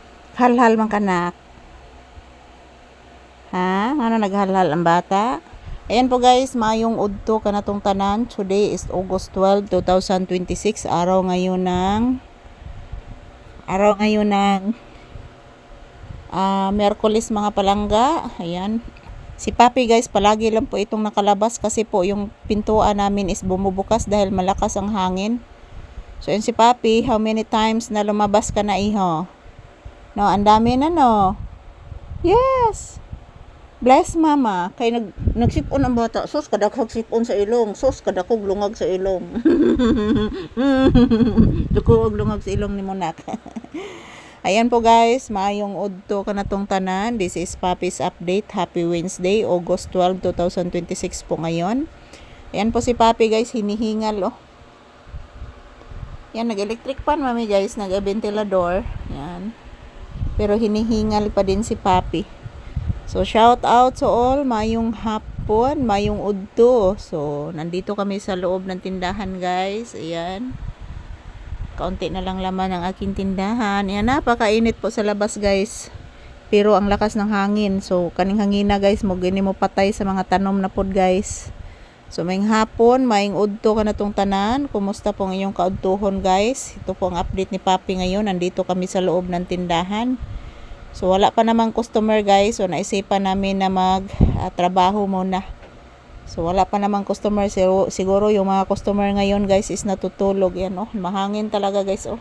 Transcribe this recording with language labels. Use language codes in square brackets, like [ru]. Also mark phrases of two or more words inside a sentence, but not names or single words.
[ceb] Halhal man kanak. Ha? [tl] Ano naghalhal ang bata? Ayan po guys, [ceb] mayong udto kanatong tanan. [en] Today is August 12, 2026. [tl] Araw ngayon ng Miyerkules mga palangga. Ayan. Si Papi guys, palagi lang po itong nakalabas kasi po yung pintuan namin is bumubukas dahil malakas ang hangin. So yun si Papi, [en] how many times [tl] na lumabas ka na iho? No, ang dami na no. Yes. [ceb] Bless mama. Kay nagsipon ang bata. Sus kadakog sipon sa ilong. Sus kadakog lungag sa ilong. Dako og lungag sa ilong ni Monak. [tl] Ayan po [ceb] guys, maayong udto kanatong tanan. [en] This is Papi's update. Happy Wednesday, August 12, 2026 [tl] po ngayon. Ayan po si Papi guys, hinihingal oh. Yan, nag-electric fan mami guys, nag-ventilador. Yan. Pero hinihingal pa din si Papi. [en] So shout out to all, [ceb] mayong hapon, mayong udto. [tl] So nandito kami sa loob ng tindahan guys. Ayan. Kaunti na lang laman ang aking tindahan. Ayan, napakainit po sa labas guys. Pero ang lakas ng hangin. [ceb] So kaning hangina guys, mo gini mo patay sa mga tanom na pod guys. So mayong hapon, mayong udto ka na tong tanan. [tl] Kumusta po ang inyong kaudtuhon guys? Ito po ang update ni Papi ngayon. Nandito kami sa loob ng tindahan. So wala pa namang customer guys. So naisipan namin na trabaho muna. So wala pa namang customer. Siguro yung mga customer ngayon guys is natutulog. Yan oh, mahangin talaga guys oh.